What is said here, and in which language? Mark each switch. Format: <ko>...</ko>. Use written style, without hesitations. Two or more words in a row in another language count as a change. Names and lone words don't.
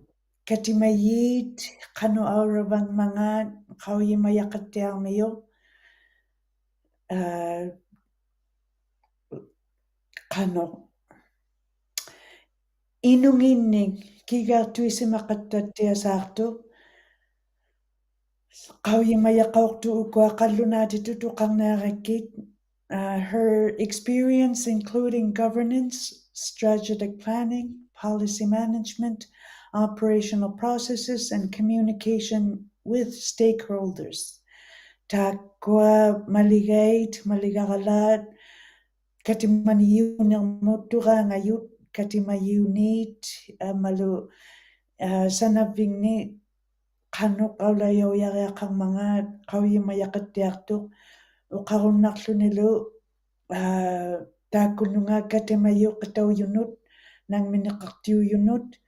<iu>katimayit qanu auravangmangaat qauyimayaqattiarmijuq qano inunginnik kigartuisimaqattattiasaartuq qauyimayaqaortu ukuaqallunaatitu tuqarniarakkit.</iu> <en>Her experience including governance, strategic planning, policy management, operational processes, and communication with stakeholders.</en> <iu>Taqua maligait, maligaralat, katimaniyunermuttuqaangayut, katimayuuniit, malu sanavvingni qannuq aulayauyariaqarmangaat qauyimayaqattiartuq uqarunnarlunilu taakkununga katimayuq qatauyunut nangminiqartiuyunut</iu>